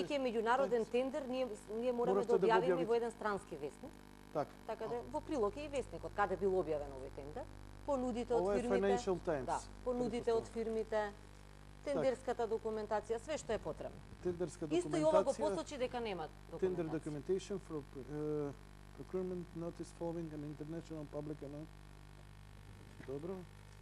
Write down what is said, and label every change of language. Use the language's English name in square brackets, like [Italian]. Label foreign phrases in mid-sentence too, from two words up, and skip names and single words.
[Macedonian] Бидејќи е меѓународен тендер, ние мораме да објавиме во еден странски весник. Така да во прилог е и весникот каде бил објавен овој тендер. Понудите од фирмите. Financial Times. Да, понудите од фирмите тендерската документација, све што е потребно. Тендерска Исто и ова го документација, посочи дека нема tender документација. [English] documentation for procurement notice following an international public announcement. [Macedonian] Добро.